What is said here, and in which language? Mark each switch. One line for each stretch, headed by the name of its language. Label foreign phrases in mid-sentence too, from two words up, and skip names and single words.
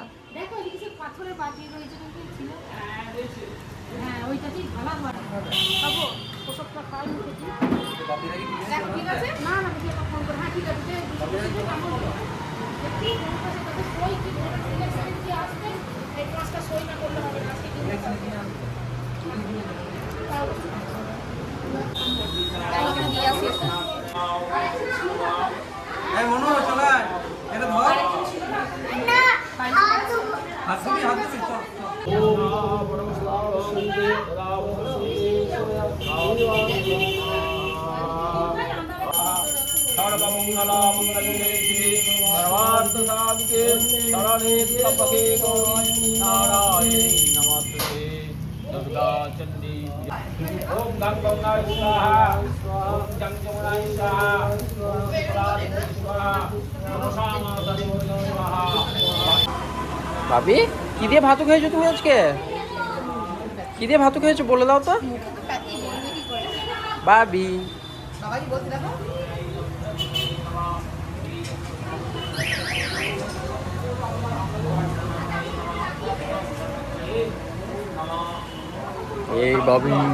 Bangla: দেখো এদিকে পাথরের বাটি রয়েছে কিন্তু ছিল হ্যাঁ ওইটাতেই ভালো খাবো ওসবটা খাই ঠিক আছে না না আমি একটা ফোন করে হ্যাঁ ঠিক আছে এই পাঁচটা সই না করলে হবে না আজকে দিয়ে আসি। এই মনো চলে এটা ধর হাত দিবি চল
Sanskrit: सर्वमंगलामंगले सर्वार्थसाधिके शरणे त्र्यंबके गौरी नारायणी नमस्ते दुर्गा चंडी ओम गंग गंगाय स्वाहा ओम जंग जमुनाय स्वाहा ओम शिवरात्रि स्वाहा नमः सर्वोदय स्वाहा।
Bangla: ভাবি কি দিয়ে ভাত খেয়েছো তুমি আজকে? কি দিয়ে ভাত খেয়েছো বলে দাও তো ভাবি। এই ভাবি